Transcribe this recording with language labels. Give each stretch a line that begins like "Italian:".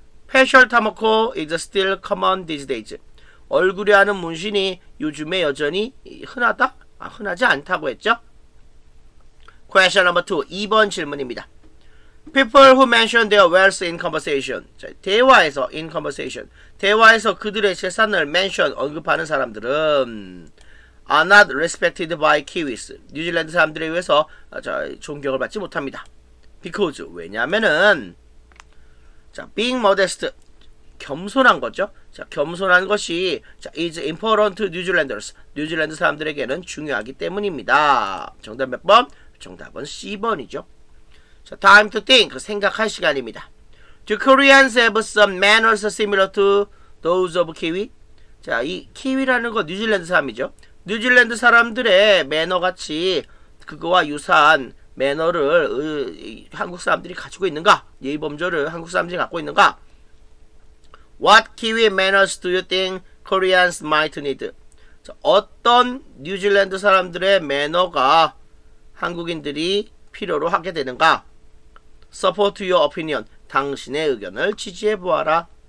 English: Facial tamako is still common these days.
Korean: 얼굴에 하는 문신이 요즘에 여전히 흔하다? 아, 흔하지 않다고 했죠. Question number 2. 2번 질문입니다.
English: People who mention their wealth in conversation.
Korean: 자, 대화에서 in conversation. 대화에서 그들의 재산을 mention, 언급하는 사람들은 are not respected by Kiwis. 뉴질랜드 사람들에 의해서 존경을 받지 못합니다. Because 왜냐하면은 자, being modest 겸손한 거죠. 자, 겸손한 것이 자, is important to Newzealanders. 뉴질랜드 사람들에게는 중요하기 때문입니다. 정답 몇 번? 정답은 C번이죠. 자, time to think. 생각할 시간입니다.
English: Do Koreans have some manners similar to those of Kiwi?
Korean: 자, 이 키위라는 거 뉴질랜드 사람이죠. 뉴질랜드 사람들의 매너같이 그거와 유사한 매너를 한국 사람들이 가지고 있는가? 예의 범절을 한국 사람들이 갖고 있는가?
English: What Kiwi manners do you think Koreans might need?
Korean: 자, 어떤 뉴질랜드 사람들의 매너가 한국인들이 필요로 하게 되는가?
English: Support your opinion.
Korean: 당신의 의견을 지지해보아라.